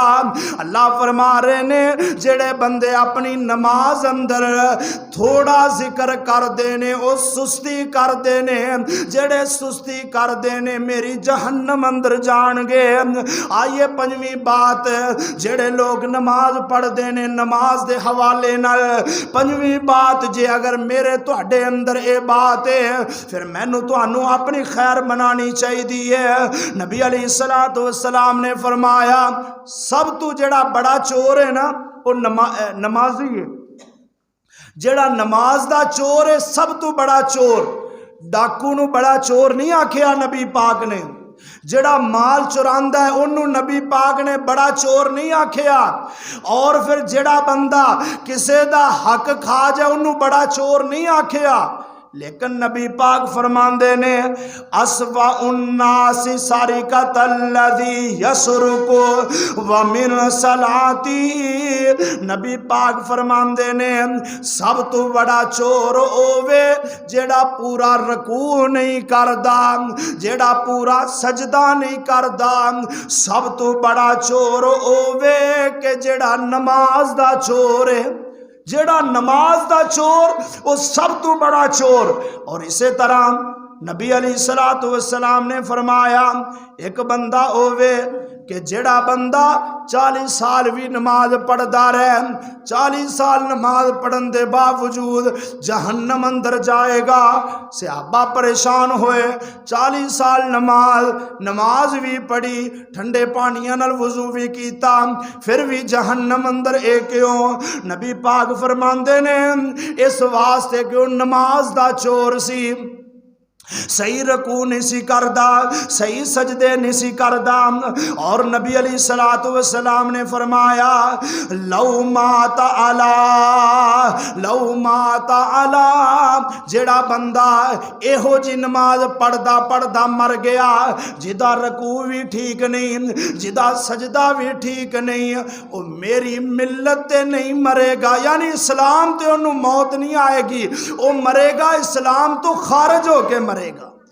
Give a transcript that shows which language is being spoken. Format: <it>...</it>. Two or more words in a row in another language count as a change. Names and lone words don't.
<pa>اللہ فرما رہے نے جڑے بندے اپنی نماز اندر تھوڑا ذکر کر دینے، او سستی کر دینے، جڑے سستی کر دینے میری جہنم اندر جان گے۔ آئیے پنجویں بات، جڑے لوگ نماز پڑھ دینے نماز دے حوالے نال، پنجویں بات جے اگر میرے تواڈے اندر اے بات ہے، پھر مینوں تانوں اپنی خیر منانی چاہیے۔ نبی</pa> <ar>علیہ السلام</ar> <pa>نے فرمایا سب تو جڑا بڑا چور ہے نا وہ نمازی ہے، جڑا نماز دا چور ہے سب تو بڑا چور۔ ڈاکو نو بڑا چور نہیں آکھیا نبی پاک نے، جڑا مال چراندا ہے انہوں نبی پاک نے بڑا چور نہیں آکھیا، اور پھر جڑا بندہ کسے دا حق کھا جائے انہوں بڑا چور نہیں آکھیا، لیکن نبی پاک فرماندے نے</pa> <ar>اسوأ الناس سارقۃ الذی یسرق ومن صلاتی،</ar> <pa>نبی پاک فرماندے نے سب تو بڑا چور ہووے جیڑا پورا رکوع نہیں کردا، جیڑا پورا سجدہ نہیں کردا، سب تو بڑا چور ہووے کہ جیڑا نماز دا چور ہے، جیڑا نماز دا چور وہ سب تو بڑا چور۔ اور اسی طرح نبی</pa> <ar>علیہ السلام</ar> <pa>نے فرمایا ایک بندہ ہووے کہ جیڑا بندہ 40 سال بھی نماز پڑھدا رہے، 40 سال نماز پڑھن دے باوجود جہنم اندر جائے گا۔ صحابہ پریشان ہوئے، 40 سال نماز بھی پڑھی، ٹھنڈے پانیاں نال وضو بھی کیتا، پھر بھی جہنم اندر اے کیوں؟ نبی پاک فرماندے نے اس واسطے کہ نماز دا چور سی، صحیح رکوع نہیں سی کردا، صحیح سجدے نہیں سی کردا۔ اور نبی</pa> <ar>علیہ السلام</ar> <pa>نے فرمایا</pa> <ar>لو مات علی،</ar> <pa>جڑا بندہ ایہو جی نماز پڑھدا مر گیا جدا رکوع بھی ٹھیک نہیں، جدا سجدہ بھی ٹھیک نہیں، وہ میری ملت تے نہیں مرے گا، یعنی اسلام تے انہوں موت نہیں آئے گی، وہ مرے گا اسلام تو خارج ہو کے مرے گا۔</pa>